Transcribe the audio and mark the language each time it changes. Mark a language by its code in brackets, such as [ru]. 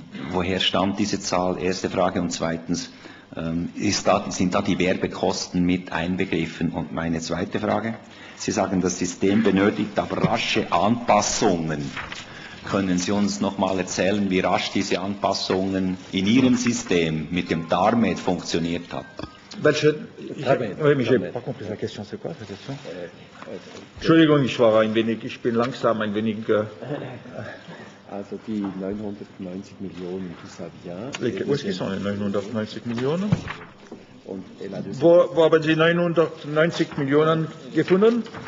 [de] Woher stammt diese Zahl? Erste Frage. Und zweitens, sind da die Werbekosten mit einbegriffen? Und meine zweite Frage, Sie sagen, das System benötigt aber rasche Anpassungen. Können Sie uns noch mal erzählen, wie rasch diese Anpassungen in Ihrem System mit dem TARMED funktioniert hat? [fr] Oui, mais j'ai pas compris la question. C'est quoi la question? [de] Entschuldigung, ich bin langsam ein wenig. Also die 990 Millionen, [fr] tout ça vient. [de] Wo ist die 990 Millionen? Und Wo haben Sie 990 Millionen gefunden?